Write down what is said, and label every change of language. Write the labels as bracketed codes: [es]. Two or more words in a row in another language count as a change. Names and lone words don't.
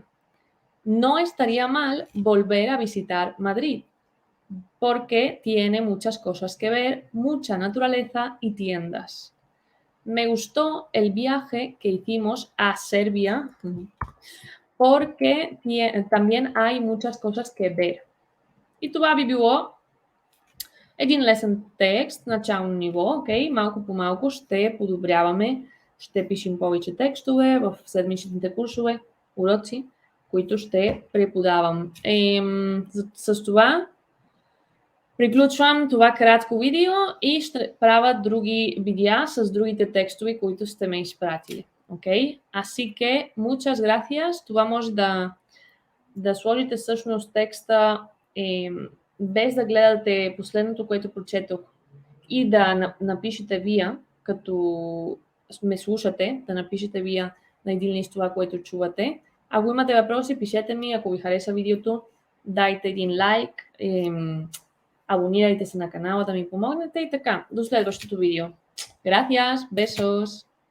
[es] No estaría mal volver a visitar Madrid porque tiene muchas cosas que ver, mucha naturaleza y tiendas. Me gustó el viaje que hicimos a Serbia porque también hay muchas cosas que ver. [bg] И това би било един лесен текст, начално ниво, окей? Малко по малко ще подобряваме, ще пишем повече текстове в седмичните курсове, уроци, които ще преподавам. С това приключвам това кратко видео и ще правя други видеа с другите текстове, които сте ме изпратили. [es] Okay? Así que, muchas gracias. [bg] Това може да сложите всъщност текста без да гледате последното, което прочетох и да напишете вие, като ме слушате, да напишете вие на един лист това, което чувате. Ако имате въпроси, пишете ми. Ако ви хареса видеото, дайте един лайк, абонирайте се на канала да ми помогнете и така. До следващото видео. [es] Gracias, besos!